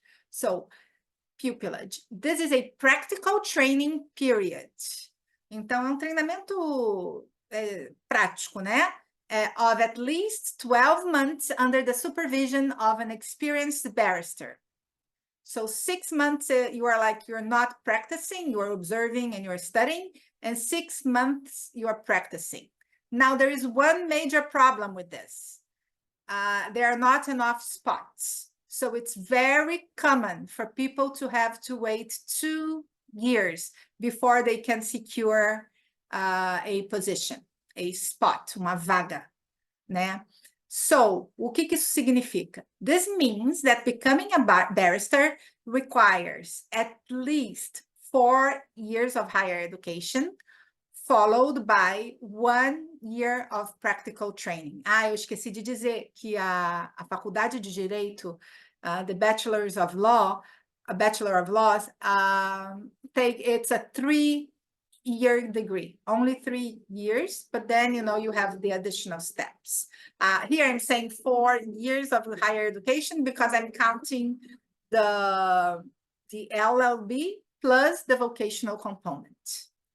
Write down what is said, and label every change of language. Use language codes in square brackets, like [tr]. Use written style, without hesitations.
[en] So, pupillage. This is a practical training period. [pt] Então, é um treinamento prático, né? [en] Of at least 12 months under the supervision of an experienced barrister. So 6 months, you're not practicing, you're observing and you're studying, and 6 months you are practicing. Now, there is one major problem with this. There are not enough spots. So it's very common for people to have to wait 2 years before they can secure a position, a spot, [pt] uma vaga, né? [en] So, [pt] o que isso significa? [en] This means that becoming a barrister requires at least 4 years of higher education, followed by 1 year of practical training. [pt] Eu esqueci de dizer que a faculdade de Direito, the Bachelor of Laws, [en] it's a 3 3-year degree, only 3 years, but then, you have the additional steps. Here I'm saying 4 years of higher education because I'm counting the LLB plus the vocational component.